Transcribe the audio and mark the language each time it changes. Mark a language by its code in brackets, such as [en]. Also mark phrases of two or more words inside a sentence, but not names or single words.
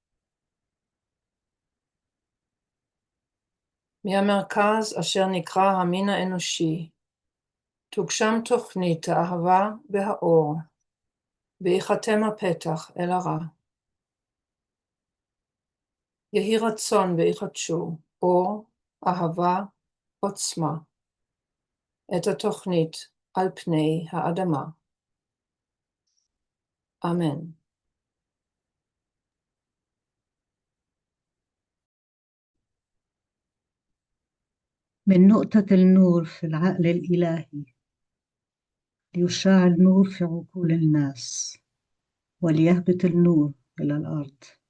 [he] מהמרכז אשר נקרא המין האנושי, תוגשם תוכנית האהבה והאור, ויחתם הפתח אל הרע. יהי רצון ויחדשו אור, אהבה, עוצמה, את התוכנית על פני האדמה. אמן. [ar] من نقطة النور في العقل الإلهي ليشع النور في عقول الناس وليهبط النور إلى الأرض.